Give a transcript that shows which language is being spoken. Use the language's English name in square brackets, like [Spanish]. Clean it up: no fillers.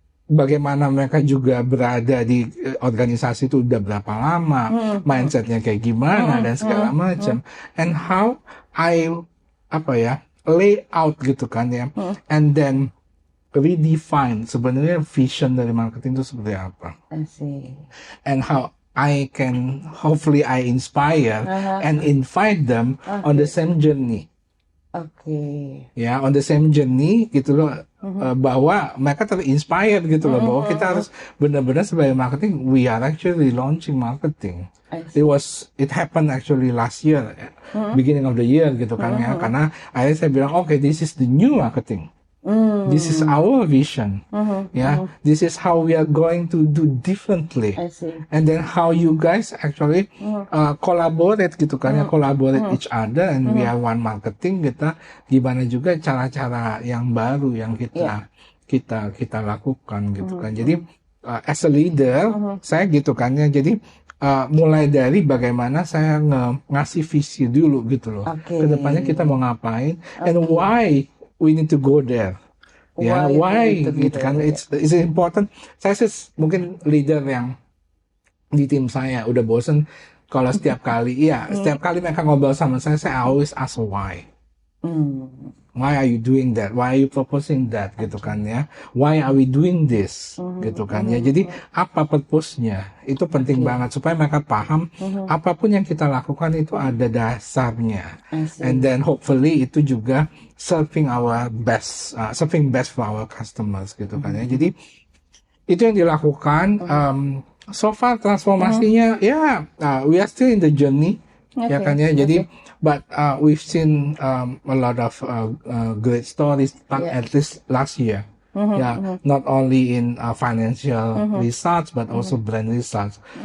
[Indonesian] Bagaimana mereka juga berada di organisasi itu udah berapa lama, mindsetnya kayak gimana dan segala macam. [English] And how I lay out gitu kan ya. And then redefine [Indonesian] sebenarnya vision dari marketing itu seperti apa. [English] And how I can hopefully I inspire and invite them on the same journey. Oke. [Indonesian] Ya, [English] on the same journey [Indonesian] gitu loh, bahwa mereka terinspired gitu loh, bahwa kita harus benar-benar sebagai marketing, [English] we are actually launching marketing. I see. It happened actually last year, beginning of the year [Indonesian] gitu kan ya, karena akhirnya saya bilang, [English] okay, this is the new marketing. This is our vision, ya. This is how we are going to do differently, I see. and then how you guys actually collaborate [Indonesian] gitu kan ya, [English] collaborate each other, and we are one marketing. [Indonesian] Kita gimana juga cara-cara yang baru yang kita lakukan gitu kan. Jadi [English] as a leader, [Indonesian] saya gitu kan ya. Jadi mulai dari bagaimana saya ngasih visi dulu gitu loh. Oke. Kedepannya kita mau ngapain, [English] and why we need to go there. [Indonesian] Ya, why gitu kan? [English] It's important. [Indonesian] Saya sih mungkin leader yang di tim saya udah bosen kalau setiap kali mereka ngobrol sama saya [English] always ask why. Why are you doing that? Why are you proposing that? [Indonesian] Gitu kan ya. [English] Why are we doing this? [Indonesian] Gitu kan ya. Jadi apa purpose-nya? Itu penting banget supaya mereka paham apapun yang kita lakukan itu ada dasarnya. [English] And then hopefully [Indonesian] itu juga [English] serving best for our customers [Indonesian] gitu kan ya. Jadi itu yang dilakukan. [English] So far transformasinya we are still in the journey. [Indonesian] Ya kan ya. Jadi [English] but we've seen a lot of great stories at least last year. Not only in financial results but also brand results.